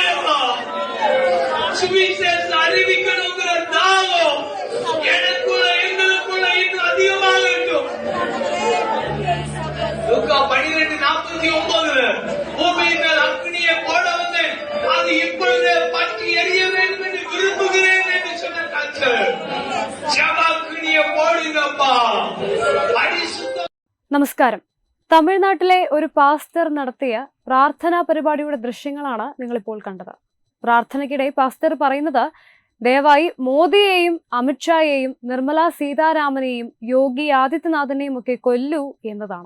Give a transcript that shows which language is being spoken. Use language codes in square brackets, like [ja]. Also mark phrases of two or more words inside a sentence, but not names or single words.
[ta] சுவிசேஷ அறிவிக்கணுங்கிற தாகம் எனக்குள்ள எங்களுக்குள்ள இன்னும் அதிகமாகட்டும். லூக்கா 12:49 பூமியின் மேல் அக்னியை போட வந்தேன், அது இப்பொழுதே பற்றி எரிய வேண்டும் என்று விரும்புகிறேன் என்று சொன்ன கர்த்தர். ஜெப அக்னியை போடுங்கப்பா. [ml] നമസ്കാരം. തമിഴ്നാട്ടിലെ ഒരു പാസ്റ്റർ നടത്തിയ പ്രാർത്ഥനാ പരിപാടിയുടെ ദൃശ്യങ്ങളാണ് നിങ്ങളിപ്പോൾ കണ്ടത്. പ്രാർത്ഥനയ്ക്കിടെ പാസ്റ്റർ പറയുന്നത് ദയവായി മോദിയെയും അമിത്ഷായെയും നിർമ്മലാ സീതാരാമനെയും യോഗി ആദിത്യനാഥിനെയും ഒക്കെ കൊല്ലൂ എന്നതാണ്.